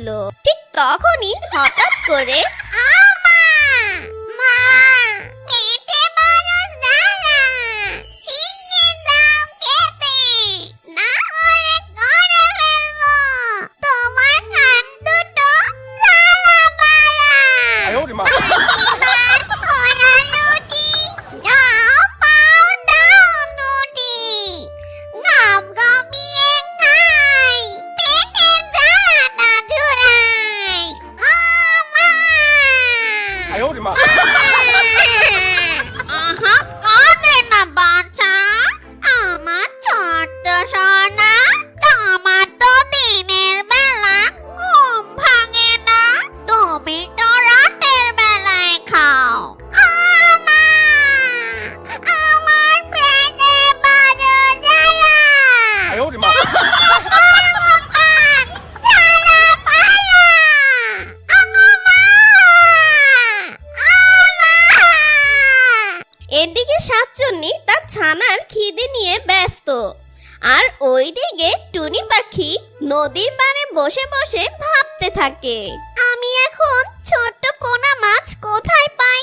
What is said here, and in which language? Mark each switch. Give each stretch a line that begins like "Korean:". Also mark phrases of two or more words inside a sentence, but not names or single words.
Bangla: ঠিক তখনই হঠাৎ করে আমা! মা! পেটে বড় জ্বালা! শিগগির দাও খেতে! না হলে করে ফেলবো তোমার কান দুটো জ্বালা পালা!
Chinese: 哎呦我的妈！
Bangla: এবার ওরা লুটি! যাও পাও দাও দুটি! গমগমিয়ে খাই! পেটের জ্বালাটা জুড়াই! ও মা!
Chinese: 哎呦我的妈！
Bangla: আহা কাঁদে না বাচ্চা, আমার ছোট্ট সোনা। তোমার তো দিনের বেলা ঘুম ভাঙে না, তুমি তো রাতের বেলায় খাও। আমা! আমার পেটে বড় জ্বালা!
Chinese: 哎呦我的妈！
Bangla: জ্বালা পালা! আমা! এদিকে শাকচুন্নি তার ছানার খিদে নিয়ে ব্যস্ত, আর ওইদিকে টুনি পাখি নদীর পাড়ে বসে বসে ভাবতে থাকে, আমি এখন ছোট্ট পোনা মাছ কোথায় পাই?